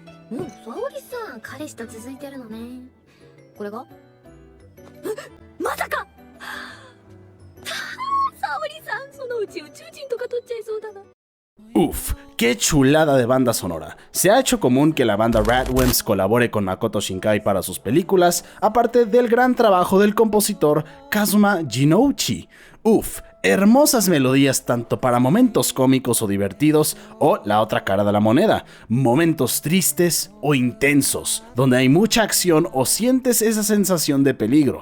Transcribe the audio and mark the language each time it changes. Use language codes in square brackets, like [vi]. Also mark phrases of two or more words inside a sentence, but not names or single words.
[ja] 沙織さん彼氏と続いてるのね。これがまさか沙織さんそのうち宇宙人とか取っちゃいそうだな。 [es] Uf, qué chulada de banda sonora. Se ha hecho común que la banda Radwimps colabore con Makoto Shinkai para sus películas, aparte del gran trabajo del compositor Kazuma Jinouchi. Uf, hermosas melodías tanto para momentos cómicos o divertidos, o la otra cara de la moneda, momentos tristes o intensos, donde hay mucha acción o sientes esa sensación de peligro.